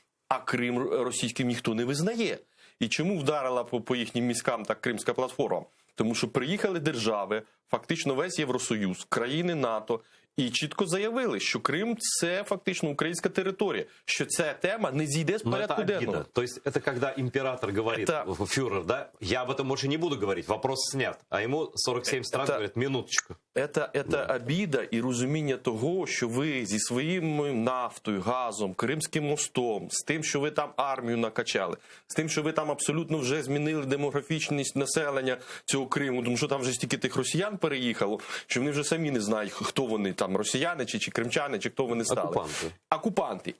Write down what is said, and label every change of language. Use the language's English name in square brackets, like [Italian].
[Ukrainian] А Крим російським ніхто не визнає. І чому вдарила по їхнім міськам так Кримська платформа? Тому що приїхали держави, фактично весь Євросоюз, країни НАТО, і чітко заявили, що Крим – це фактично українська територія, що ця тема не зійде з порядку денного. [Russian] То есть это когда император говорит, фюрер, да, я об этом больше не буду говорить, вопрос снят, а ему 47 стран говорят, минуточку. [Ukrainian] Це обіда і розуміння того, що ви зі своєю нафтою, газом, Кримським мостом, з тим, що ви там армію накачали, з тим, що ви там абсолютно вже змінили демографічність населення цього Криму, тому що там вже стільки тих росіян переїхало, що вони вже самі не знають, хто вони, там росіяни чи кримчани, чи хто вони стали. Окупанти.